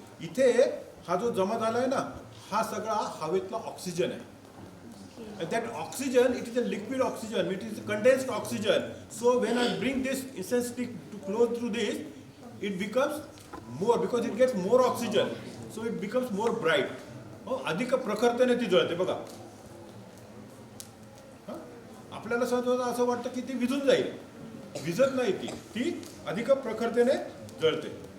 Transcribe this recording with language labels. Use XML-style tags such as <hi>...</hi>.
<mr>इथे हा जो जमा झालाय ना हा सगळा हवेतला ऑक्सिजन आहे.</mr> <en>And that oxygen, it is a liquid oxygen, it is condensed oxygen. So when I bring this incense stick to close through this, it becomes more because it gets more oxygen. So it becomes more bright.</en> <mr>अधिक प्रखरतेने ती जळते बघा. आपल्याला सहज असं वाटतं की ती विझून जाईल. विझत नाही, ती अधिक प्रखरतेने जळते.</mr>